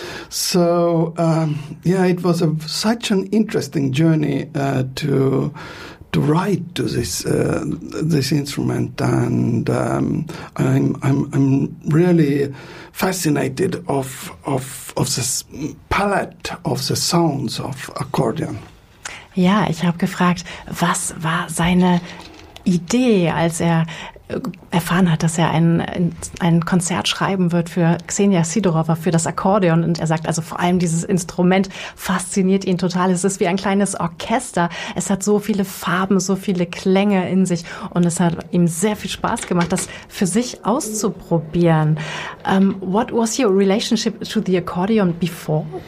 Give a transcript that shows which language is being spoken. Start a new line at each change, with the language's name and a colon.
English: So, it was such an interesting journey to write to this this instrument, and I'm really fascinated of this palette of the sounds of accordion.
German: Ja, ich habe gefragt, was war seine Idee, als er erfahren hat, dass er ein Konzert schreiben wird für Xenia Sidorova, für das Akkordeon. Und er sagt, also vor allem dieses Instrument fasziniert ihn total. Es ist wie ein kleines Orchester. Es hat so viele Farben, so viele Klänge in sich. Und es hat ihm sehr viel Spaß gemacht, das für sich auszuprobieren.
English: What was your relationship to the accordion before?